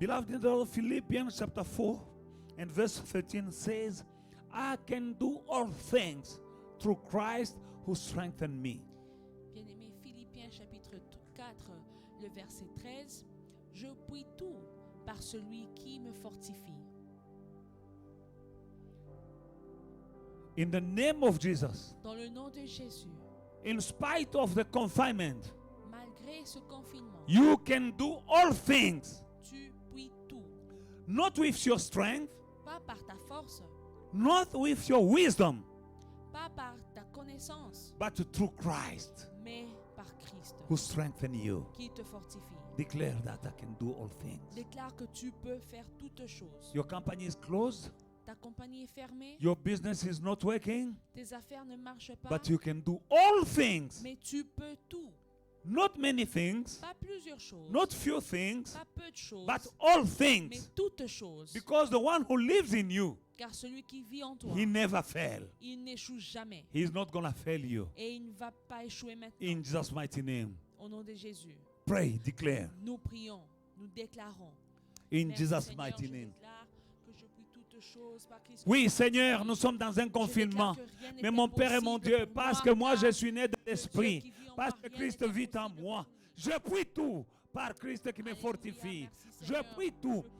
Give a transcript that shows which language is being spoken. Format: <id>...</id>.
<en>Beloved in the Lord, Philippians chapter 4 and verse 13 says, I can do all things through Christ who strengthened me.</en> <fr>Bien-aimé, Philippiens chapitre 4, le verset 13. Je puis tout par celui qui me fortifie.</fr> <en>In the name of Jesus,</en> <fr>Dans le nom de Jésus,</fr> <en>in spite of the confinement,</en> <fr>malgré ce confinement,</fr> <en>you can do all things,</en> <fr>tu puis tout.</fr> <en>not with your strength,</en> <fr>Pas par ta force,</fr> <en>not with your wisdom,</en> <fr>pas par ta connaissance,</fr> <en>but through Christ</en> <fr>mais par Christ</fr> <en>who strengthened you.</en> <fr>qui te fortifie.</fr> <en>Declare that I can do all things.</en> <fr>Déclare que tu peux faire toutes choses.</fr> <en>Your company is closed,</en> <fr>Ta compagnie est fermée,</fr> <en>your business is not working,</en> <fr>tes affaires ne marchent pas,</fr> <en>but you can do all things.</en> <fr>mais tu peux tout.</fr> <en>Not many things,</en> <fr>Pas plusieurs choses,</fr> <en>not few things,</en> <fr>pas peu de choses,</fr> <en>but all</en> <fr>mais</fr> <en>things.</en> <fr>toutes choses.</fr> <en>Because the one who lives in you,</en> <fr>Car celui qui vit en toi,</fr> <en>he never fail.</en> <fr>il n'échoue jamais.</fr> <en>He's not gonna fail you.</en> <fr>Et il ne va pas échouer maintenant.</fr> <en>In Jesus' mighty name.</en> <fr>Au nom de Jésus,</fr> <en>Pray, declare.</en> <fr>nous prions, nous déclarons.</fr> <en>In</en> <fr>Merci,</fr> <en>Jesus'</en> <fr>Seigneur,</fr> <en>mighty</en> <fr>je</fr> <en>name.</en> <fr>déclare que je puis toutes choses par Christ. Oui, Seigneur, nous sommes dans un confinement. Mais mon Père et mon Dieu, parce que moi je suis né de l'Esprit, parce que Christ vit en moi, je puis tout par Christ qui me fortifie. Je puis tout.</fr>